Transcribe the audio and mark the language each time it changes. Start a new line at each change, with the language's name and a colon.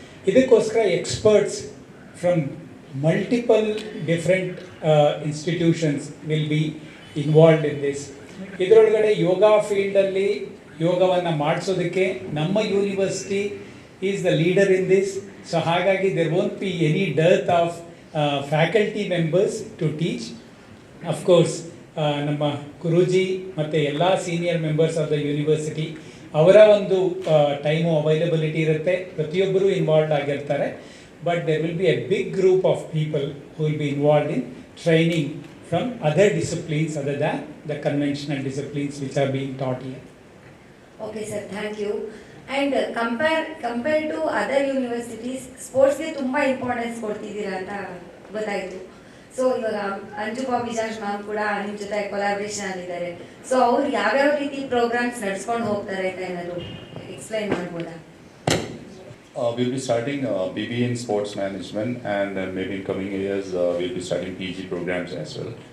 Kannada: ಇದಕ್ಕೋಸ್ಕರ
English: Experts from multiple different institutions will be involved in this.
Kannada: ಇದರೊಳಗಡೆ ಯೋಗ ಫೀಲ್ಡಲ್ಲಿ ಯೋಗವನ್ನು ಮಾಡಿಸೋದಕ್ಕೆ ನಮ್ಮ university
English: Is the leader in this. So
Kannada: ಹಾಗಾಗಿ
English: There won't be any dearth of faculty members to teach.
Kannada: Of course ನಮ್ಮ ಗುರೂಜಿ ಮತ್ತು ಎಲ್ಲ senior members of the university ಅವರ ಒಂದು ಟೈಮು ಅವೈಲಬಿಲಿಟಿ ಇರುತ್ತೆ, ಪ್ರತಿಯೊಬ್ಬರೂ ಇನ್ವಾಲ್ವ್ ಆಗಿರ್ತಾರೆ.
English: But there will be a big group of people who will be involved in training from other disciplines other than the conventional disciplines which are being taught here. Okay sir, thank you. And compared to other universities, sports
Kannada: ಗೆ ತುಂಬಾ importance ಕೊಡ್ತಿದ್ದೀರಾ ಅಂತ ಗೊತ್ತಾಯಿತು. So ಇವಾಗ Anju Bobby George ma'am ಕೂಡ ನಿಮ್ಮ ಜೊತೆ collaboration ಆಗಿದ್ದಾರೆ. So ಅವ್ರು ಯಾವ್ಯಾವ ರೀತಿ ಪ್ರೋಗ್ರಾಮ್ಸ್ ನಡ್ಸ್ಕೊಂಡು ಹೋಗ್ತಾರೆ ಅಂತ ಏನಾದ್ರು ಎಕ್ಸ್ಪ್ಲೈನ್ ಮಾಡ್ಬೋದಾ?
English: We'll be starting BBA in sports management, and maybe in coming years we'll be starting PG programs as well.